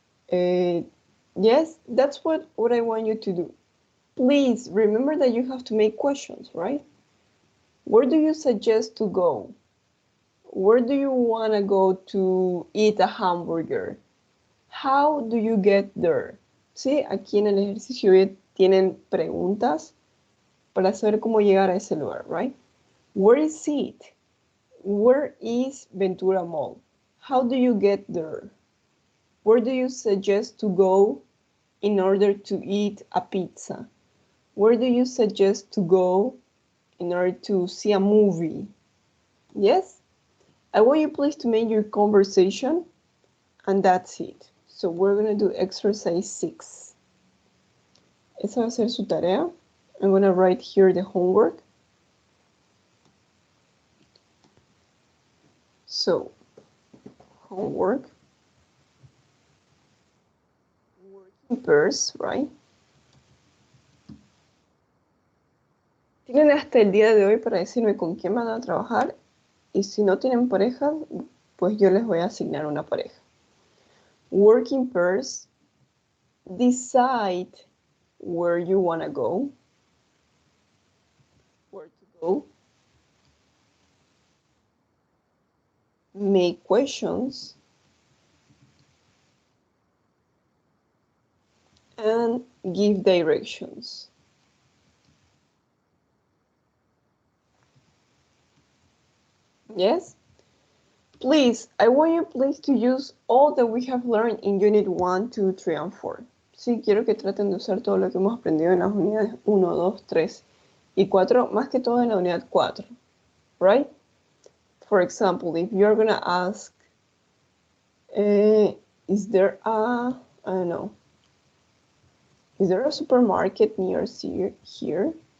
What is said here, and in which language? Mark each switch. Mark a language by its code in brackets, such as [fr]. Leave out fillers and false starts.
[en] Yes, that's what I want you to do. Please remember that you have to make questions, right? Where do you suggest to go? Where do you want to go to eat a hamburger? How do you get there? [es] Sí, aquí en el ejercicio tienen preguntas para saber cómo llegar a ese lugar, right? [en] Where is it? Where is Ventura Mall? How do you get there? Where do you suggest to go in order to eat a pizza? Where do you suggest to go in order to see a movie? Yes? I want you please to make your conversation, and that's it. So we're going to do exercise 6. [es] Esa va a ser su tarea. [en] I'm going to write here the homework. So, homework. Working pairs, right? [es] Tienen hasta el día de hoy para decirme con quién van a trabajar, y si no tienen pareja, pues yo les voy a asignar una pareja. [en] Working pairs. Decide where you want to go. Where to go. Make questions. And give directions. Yes? Please, I want you please to use all that we have learned in Unit 1, 2, 3, and 4. [es] Sí, quiero que traten de usar todo lo que hemos aprendido en las unidades 1, 2, 3 y 4, más que todo en la unidad 4, right? [en] For example, if you're going to ask, is there a, I don't know, is there a supermarket near here?